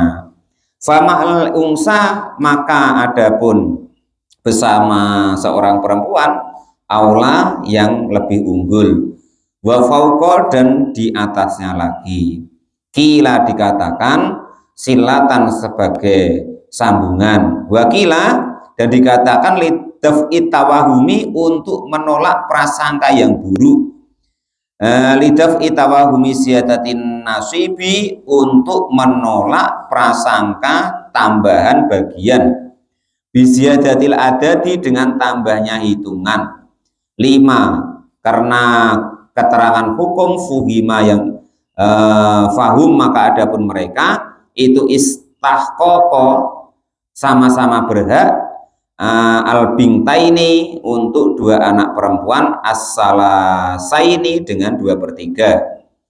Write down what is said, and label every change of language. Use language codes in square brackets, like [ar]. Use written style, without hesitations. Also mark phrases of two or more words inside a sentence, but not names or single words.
[ar] فأما الأنثى, [id] maka adapun bersama seorang perempuan, aula, yang lebih unggul, [ar] وفوق, [id] dan di atasnya lagi. Kila, dikatakan silatan, sebagai sambungan, wakila, dan dikatakan [ar] لدفع توهم, [id] untuk menolak prasangka yang buruk, [ar] لدفع توهم زيادة النصيب, [id] untuk menolak prasangka tambahan bagian, [ar] بزيادة العدد, [id] dengan tambahnya hitungan. 5, karena keterangan hukum, fuhima, yang fahum, maka adapun mereka itu istahqaqo, sama-sama berhak, al-bingtaini, untuk 2 anak perempuan, as-salasaini, dengan 2/3.